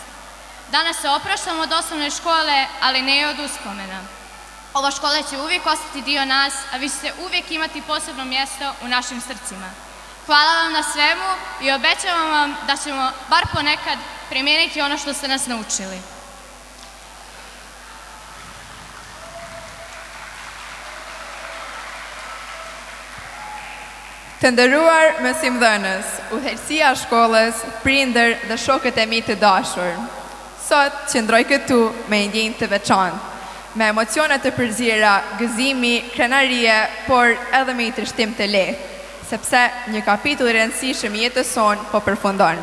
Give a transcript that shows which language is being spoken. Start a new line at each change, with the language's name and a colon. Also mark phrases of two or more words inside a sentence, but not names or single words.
Bosnian: Danas se opraštamo od osnovne škole, ali ne i od uspomena. Ova škola će uvijek ostati dio nas, a vi ćete uvijek imati posebno mjesto u našim srcima. Hvala vam na svemu i obećavam vam da ćemo bar ponekad primijeniti ono što ste nas naučili.
Albanian: Të nderuar mësimdhënës, udhëheqësia e shkollës, prindër dhe shokët e mi të dashur. Sot qëndroj këtu me një ndjenjë të veçantë, me emocione të përzira, gëzimi, krenarie, por edhe me një trishtim të lehtë, sepse një kapitull i rëndësishëm i jetës sonë po përfundon.